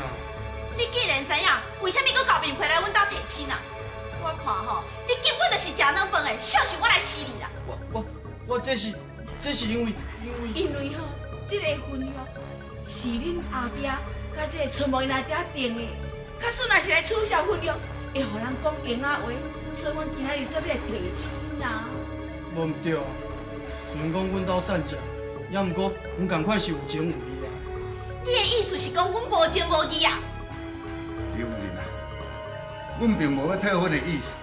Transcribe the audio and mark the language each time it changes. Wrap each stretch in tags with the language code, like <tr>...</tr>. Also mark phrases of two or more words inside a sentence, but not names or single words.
<nan>你既然知影，为虾米搁搞面皮来阮兜提亲啊？我看吼，你根本就是食软饭的，小想我来饲你啦！我这是因为吼，这个婚约是恁阿爹甲这个春梦因阿爹定的。假使若是来取消婚约，会互人讲闲仔话，所以阮今仔日才要来提亲啦。无毋对啊，虽然讲阮兜散食，也毋过阮共款是有情有义啊。你的意思是讲阮无情无义啊？刘夫人啊，阮并无要退婚的意思。</nan>